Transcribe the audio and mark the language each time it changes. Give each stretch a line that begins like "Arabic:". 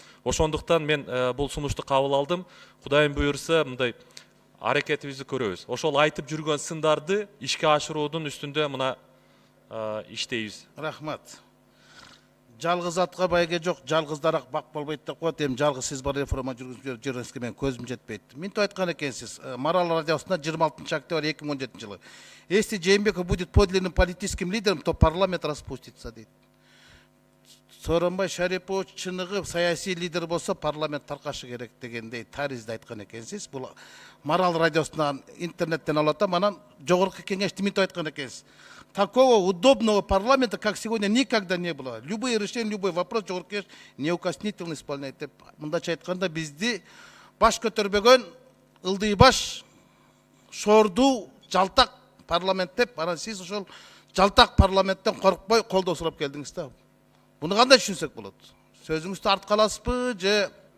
Kyrgyz: Ошондуктан мен бул сунушту кабыл алдым. Кудайым буйрса, мындай аракетибизди көрөбүз. Ошол айтып жүргөн сындарды ишке ашыруунун үстүндө мына иштейбиз. Рахмат. Жалгыз атка байге жок, жалгыз дарак бак болбойт деп коет. Эми жалгыз сиз бар реформа жүргүзгөнгө мен көзүм жетпейт. Минтип айткан экенсиз. Марал радиосунда 26 октябрь 2017 жылы.
Russian: Если Жээнбеков будет подлинным политическим лидером, то парламент распустится дейт.
Kyrgyz: Сооронбай Шарипович чыныгы саясий лидер болсо парламент таркашы керек дегендей таризди айткан экенсиз. Бул Марал радиосунан интернеттен алып атам, анан жогорку кеңеште минтип айткан экенсиз.
Russian: Такого удобного парламента, как сегодня, никогда не было. Любые решения, любой вопрос жогорку кеңеш неукоснительно исполняет деп.
Kyrgyz: Мындайча айтканда бизди баш көтөрбөгөн ылдый баш, шорду, жалтак парламент деп, анан сиз ошол жалтак парламенттен коркпой колдоо сурап келдиңиз да. Буну кандай түшүнсөк болот? Сөзүңүздү артка аласызбы же?